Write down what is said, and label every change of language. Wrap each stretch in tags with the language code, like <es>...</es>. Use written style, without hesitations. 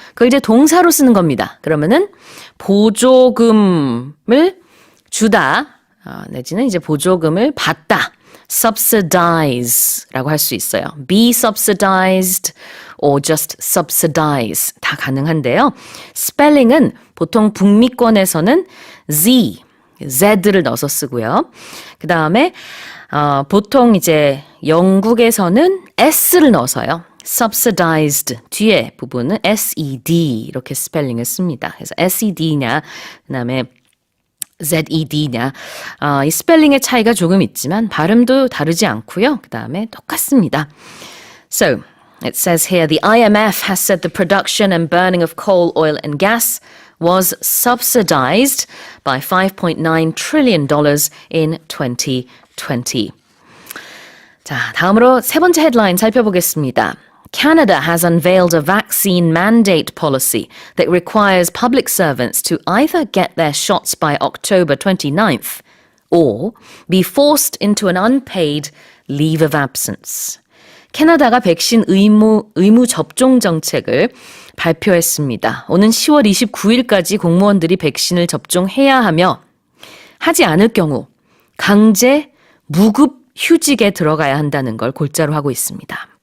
<ko>그걸 이제 동사로 쓰는 겁니다. 그러면은 보조금을 주다 내지는 이제 보조금을 받다. subsidize라고 할 수 있어요.</ko> <en>be subsidized or just subsidize</en> <ko>다 가능한데요. 스펠링은 보통 북미권에서는 Z를 넣어서 쓰고요. 그 다음에 보통 이제 영국에서는 S를 넣어서요. subsidized 뒤에 부분은 SED 이렇게 스펠링을 씁니다. 그래서 SED냐 그 다음에 ZED냐 이 스펠링의 차이가 조금 있지만 발음도 다르지 않고요. 그 다음에 똑같습니다.</ko> <en>So, it says here, the IMF has said the production and burning of coal, oil and gas was subsidized by $5.9 trillion in 2020.</en> <ko>자, 다음으로 세 번째 헤드라인 살펴보겠습니다.</ko> <en>Canada has unveiled a vaccine mandate policy that requires public servants to either get their shots by October 29th or be forced into an unpaid leave of absence.</en> <ko>캐나다가 백신 의무 접종 정책을 발표했습니다. 오는 10월 29일까지 공무원들이 백신을 접종해야 하며 하지 않을 경우 강제 무급 휴직에 들어가야 한다는 걸 골자로 하고 있습니다.</ko>